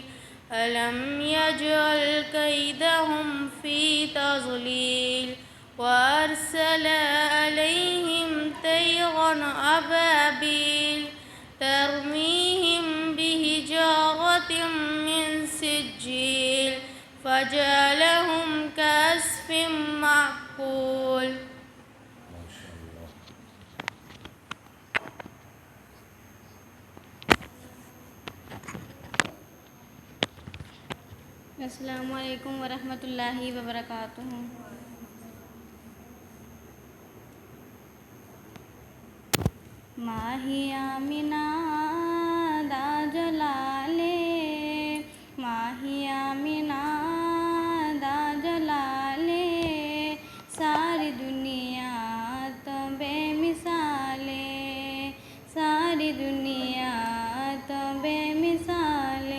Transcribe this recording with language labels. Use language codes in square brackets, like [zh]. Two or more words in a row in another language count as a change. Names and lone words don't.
[ar] ألم يجعل كيدهم في تضليل وأرسل عليهم طيرا أبابيل ترميهم بحجارة من سجيل فجعلهم كعصف مأكول. السلام علیکم ورحمۃ اللہ وبرکاتہ. [pa] ماہی آمینہ دا جلالے، ماہی آمینہ دا جلالے، ساری دنیا تو بے مثالے، ساری دنیا تو بے مثالے.